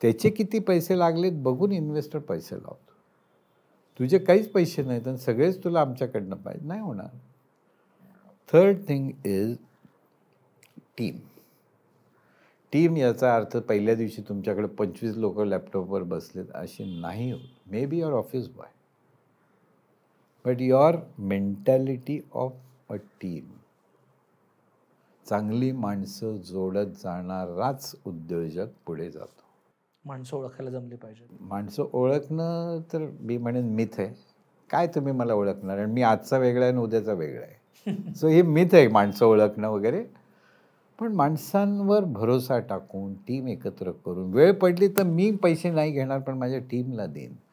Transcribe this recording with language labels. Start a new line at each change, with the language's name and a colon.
Marathi: त्याचे किती पैसे लागलेत बघून इन्व्हेस्टर पैसे लावतो. तुझे काहीच पैसे नाहीत आणि सगळेच तुला आमच्याकडनं पाहिजे, नाही होणार.
English: Third thing is team.
Marathi: Team याचा अर्थ पहिल्या दिवशी तुमच्याकडे 25 लोक लॅपटॉपवर बसलेत असे नाही होत.
English: May be your office boy, but your mentality of a team.
Marathi: चांगली माणसं जोडत जाणाराच उद्योजक पुढे जातो. माणसं ओळखायला जमली पाहिजे. माणसं ओळखणं तर मी म्हणेन मिथ आहे. काय तुम्ही मला ओळखणार, आणि मी आजचा वेगळा आहे आणि उद्याचा वेगळा आहे. सो हे मिथ आहे माणसं ओळखणं वगैरे. पण माणसांवर भरोसा टाकून टीम एकत्र करून वेळ पडली तर मी पैसे नाही घेणार पण माझ्या टीमला देईन.